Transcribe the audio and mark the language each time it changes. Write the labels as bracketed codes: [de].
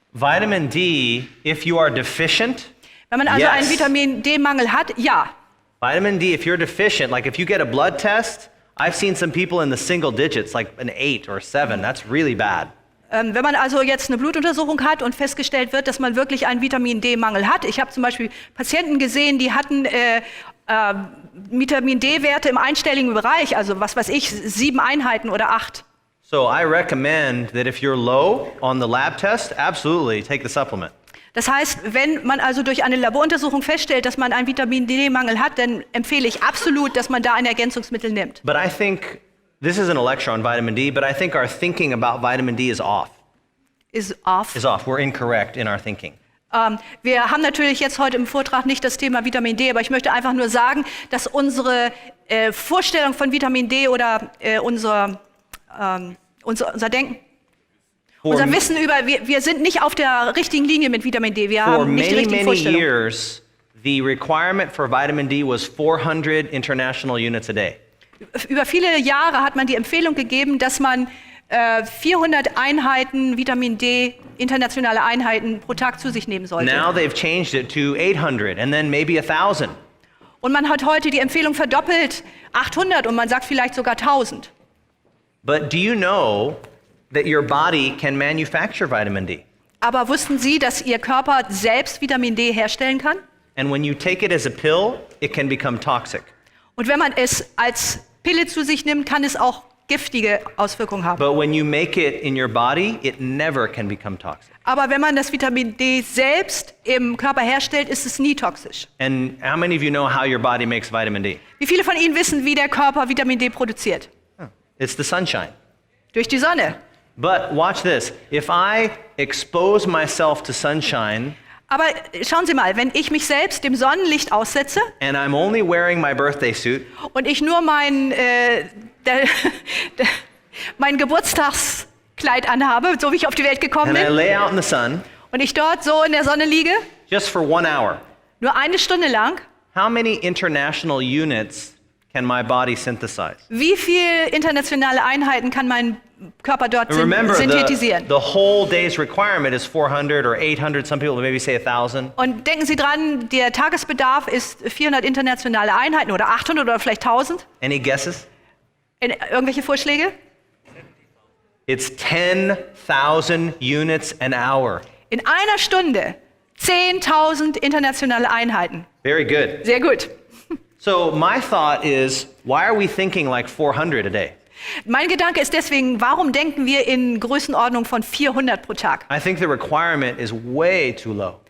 [en] Vitamin D, if you are deficient, [de] Wenn man also [en] Yes. [de] einen Vitamin D-Mangel hat, ja. [en] vitamin D, if you're deficient, like if you get a blood test, I've seen some people in the single digits, like an 8 or 7. That's really bad. [de] Wenn man also jetzt eine Blutuntersuchung hat und festgestellt wird, dass man wirklich einen Vitamin D-Mangel hat. Ich habe zum Beispiel Patienten gesehen, die hatten Vitamin D-Werte im einstelligen Bereich, also was weiß ich, 7 Einheiten oder 8. [en] So I recommend that if you're low on the lab test, absolutely take the supplement. [de] Das heißt, wenn man also durch eine Laboruntersuchung feststellt, dass man einen Vitamin D-Mangel hat, dann empfehle ich absolut, dass man da ein Ergänzungsmittel nimmt. [en] But I think, this isn't a lecture on vitamin D, but I think our thinking about vitamin D is off. [de] Ist off. [en] We're incorrect in our thinking. [de] Wir haben natürlich jetzt heute im Vortrag nicht das Thema Vitamin D, aber ich möchte einfach nur sagen, dass unsere Vorstellung von Vitamin D oder unser Denken, unser Wissen wir sind nicht auf der richtigen Linie mit Vitamin D. Wir [en] For [de] haben nicht die [en] many, [de] richtigen Vorstellungen. [en] years, the requirement for vitamin D was 400 international units a day. [de] Über viele Jahre hat man die Empfehlung gegeben, dass man 400 Einheiten Vitamin D, internationale Einheiten pro Tag zu sich nehmen sollte. [en] Now they've changed it to 800 and then maybe 1,000. [de] Und man hat heute die Empfehlung verdoppelt, 800 und man sagt vielleicht sogar 1000. [en] But do you know that your body can manufacture vitamin D? [de] Aber wussten Sie, dass Ihr Körper selbst Vitamin D herstellen kann? [en] And when you take it as a pill, it can become toxic. [de] Und wenn man es als Pille zu sich nimmt, kann es auch giftige Auswirkungen haben. [en] But when you make it in your body, it never can become toxic. [de] Aber wenn man das Vitamin D selbst im Körper herstellt, ist es nie toxisch. [en] And how many of you know how your body makes vitamin D? [de] Wie viele von Ihnen wissen, wie der Körper Vitamin D produziert? [en] It's the sunshine. [de] Durch die Sonne. [en] But watch this. If I expose myself to sunshine [de] Aber schauen Sie mal, wenn ich mich selbst dem Sonnenlicht aussetze [en] and I'm only wearing my birthday suit, [de] und ich nur mein Geburtstagskleid anhabe, so wie ich auf die Welt gekommen [en] and I [de] bin, [en] lay out in the sun [de] und ich dort so in der Sonne liege, [en] just for 1 hour, [de] nur eine Stunde lang, [en] how many international units can my body synthesize? [de] Wie viel internationale Einheiten kann mein Körper dort [en] And remember, [de] synthetisieren? [en] the whole day's requirement is 400 or 800. Some people maybe say 1,000. [de] Und denken Sie dran, der Tagesbedarf ist 400 internationale Einheiten oder 800 oder vielleicht 1000. [en] Any guesses? [de] Irgendwelche Vorschläge? [en] It's 10,000 units an hour. [de] In einer Stunde 10.000 internationale Einheiten. [en] Very good. [de] Sehr gut. [en] So my thought is, why are we thinking like 400 a day? [de] Mein Gedanke ist deswegen, warum denken wir in Größenordnung von 400 pro Tag? [en] I think the requirement is way too low.